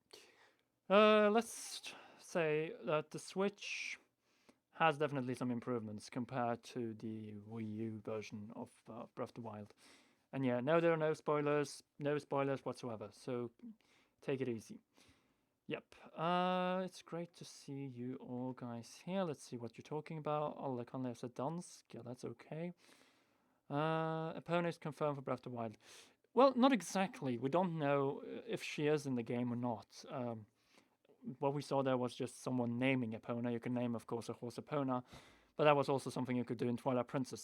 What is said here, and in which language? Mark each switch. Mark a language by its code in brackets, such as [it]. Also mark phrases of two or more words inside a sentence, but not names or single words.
[en] Let's say that the Switch has definitely some improvements compared to the Wii U version of Breath of the Wild. And yeah, no, there are no spoilers whatsoever, so take it easy. Yep, it's great to see you all guys here. Let's see what you're talking about. [da] Alle kan lese dansk, [en] yeah, that's okay. Epona is confirmed for Breath of the Wild. Well, not exactly. We don't know if she is in the game or not. What we saw there was just someone naming Epona. You can name, of course, a horse Epona, but that was also something you could do in Twilight Princess.